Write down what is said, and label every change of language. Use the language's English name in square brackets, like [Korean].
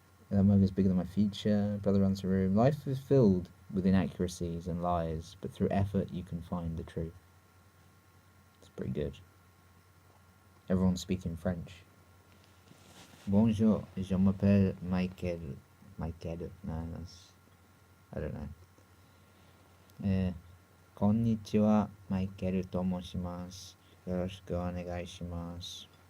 [English] That mug is bigger than my future. Brother runs the room. Life is filled with inaccuracies and lies, but through effort you can find the truth. It's pretty good. Everyone's speaking French. [French] Bonjour, je m'appelle Michael. [English] Michael? No, that's... I don't know. [Japanese] こんにちは、マイケルと申します。よろしくお願いします。